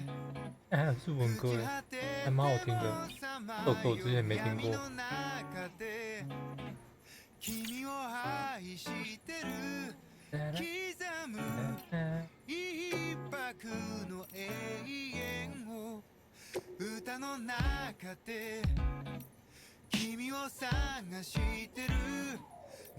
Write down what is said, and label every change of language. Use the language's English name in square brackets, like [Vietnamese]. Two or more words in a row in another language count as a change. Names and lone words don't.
[Chinese] 还有日文歌哎，还蛮好听的。这首歌我之前没听过。 [Japanese] 君を愛してる刻む一拍の永遠を歌の中で君を探してる波